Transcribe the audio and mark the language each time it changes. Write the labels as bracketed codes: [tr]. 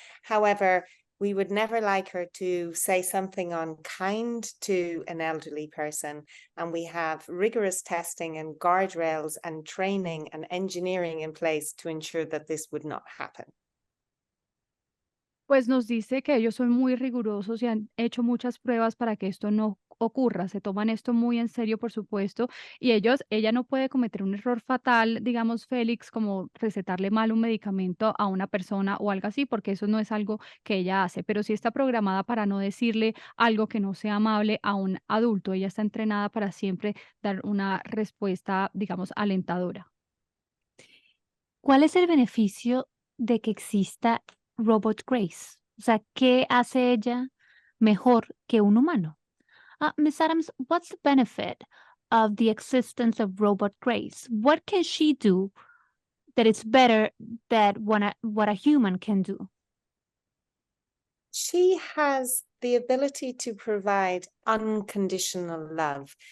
[en] However, we would never like her to say something unkind to an elderly person, and we have rigorous testing and guardrails and training and engineering in place to ensure that this would not happen. [es] Pues nos dice que ellos son muy rigurosos y han hecho muchas pruebas para que esto no ocurra. Se toman esto muy en serio, por supuesto, y ella no puede cometer un error fatal, digamos, Félix, como recetarle mal un medicamento a una persona o algo así, porque eso no es algo que ella hace, pero sí está programada para no decirle algo que no sea amable a un adulto. Ella está entrenada para siempre dar una respuesta, digamos, alentadora. ¿Cuál es el beneficio de que exista Robot Grace? O sea, ¿qué hace ella mejor que un humano? [en] Ms. Adams, what's the benefit of the existence of Robot Grace? What can she do that is better than what a human can do? She has the ability to provide unconditional love.